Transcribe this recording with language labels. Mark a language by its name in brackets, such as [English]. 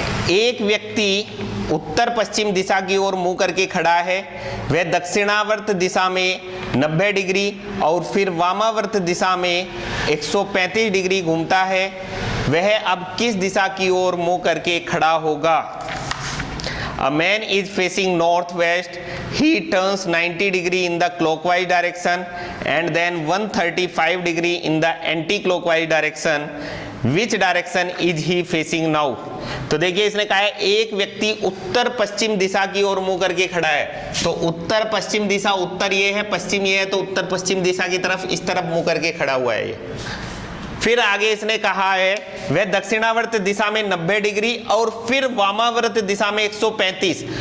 [Hindi] एक व्यक्ति उत्तर पश्चिम दिशा की ओर मुंह करके खड़ा है, वह दक्षिणावर्त दिशा में 90 डिग्री और फिर वामावर्त दिशा में 135 डिग्री घूमता है। वह अब किस दिशा की ओर मुंह करके खड़ा होगा? [English] A man is facing northwest. He turns 90 degree in the clockwise direction and then 135 degree in the anti-clockwise direction. Which direction is he facing now? [Hindi] तो देखिए इसने कहा है एक व्यक्ति उत्तर पश्चिम दिशा की ओर मुंह करके खड़ा है। तो उत्तर पश्चिम दिशा, उत्तर ये है, पश्चिम ये है, तो उत्तर पश्चिम दिशा की तरफ इस तरफ मुंह करके खड़ा हुआ है ये। फिर आगे इसने कहा है वह दक्षिणावर्त दिशा में 90 डिग्री और फिर वामावर्त दिशा में 135।